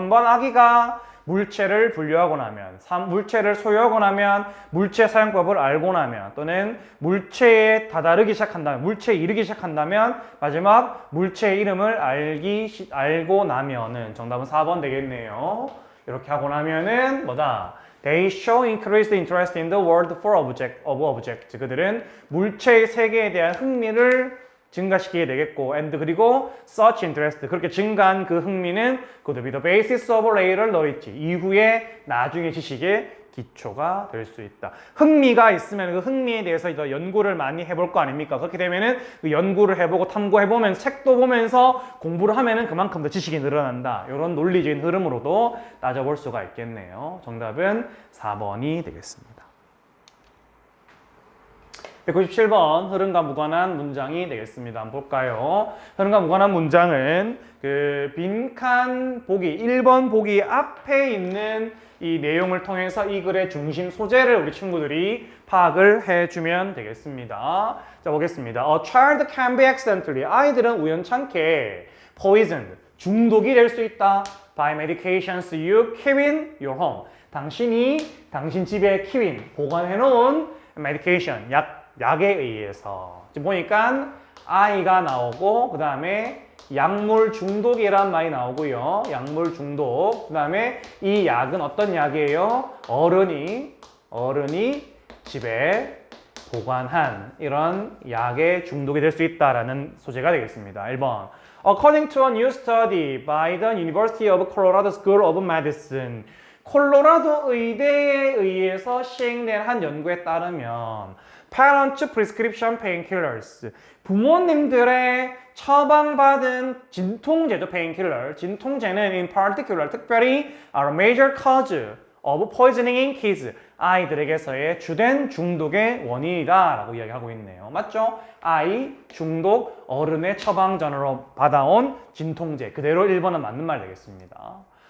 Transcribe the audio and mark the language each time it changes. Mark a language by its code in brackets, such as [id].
[ko] 한번 아기가 물체를 분류하고 나면, 물체를 소유하고 나면, 물체 사용법을 알고 나면, 또는 물체에 다다르기 시작한다면, 물체에 이르기 시작한다면, 마지막 물체의 이름을 알고 나면은, 정답은 4번 되겠네요. 이렇게 하고 나면은 뭐다? [en] They show increased interest in the world of objects. [ko] 그들은 물체의 세계에 대한 흥미를 증가시키게 되겠고, and 그리고 [en] such interest, [ko] 그렇게 증가한 그 흥미는 [en] could be the basis of later knowledge, [ko] 이후에 나중에 지식의 기초가 될 수 있다. 흥미가 있으면 그 흥미에 대해서 더 연구를 많이 해볼 거 아닙니까? 그렇게 되면은 그 연구를 해보고 탐구해보면서 책도 보면서 공부를 하면은 그만큼 더 지식이 늘어난다. 이런 논리적인 흐름으로도 따져볼 수가 있겠네요. 정답은 4번이 되겠습니다. 197번 흐름과 무관한 문장이 되겠습니다. 한번 볼까요? 흐름과 무관한 문장은 그 빈칸 보기 1번 보기 앞에 있는 이 내용을 통해서 이 글의 중심 소재를 우리 친구들이 파악을 해주면 되겠습니다. 자, 보겠습니다. [en] A child can be accidentally. [ko] 아이들은 우연찮게 poisoned. 중독이 될 수 있다. [en] By medications you keep in your home. [ko] 당신 집에 [en] keep in, [ko] 보관해놓은 medication, 약에 의해서. 지금 보니까 아이가 나오고 그 다음에 약물 중독이란 말이 나오고요. 약물 중독. 그 다음에 이 약은 어떤 약이에요? 어른이 집에 보관한 이런 약에 중독이 될 수 있다라는 소재가 되겠습니다. 1번. [en] According to a new study by the University of Colorado School of Medicine. [ko] 콜로라도 의대에 의해서 시행된 한 연구에 따르면 [en] Parents prescription painkillers. [ko] 부모님들의 처방받은 진통제죠, painkiller. 진통제는 [en] in particular, [ko] 특별히 [en] are a major cause of poisoning in kids. [ko] 아이들에게서의 주된 중독의 원인이다 라고 이야기하고 있네요. 맞죠? 아이, 중독, 어른의 처방전으로 받아온 진통제. 그대로 1번은 맞는 말 되겠습니다.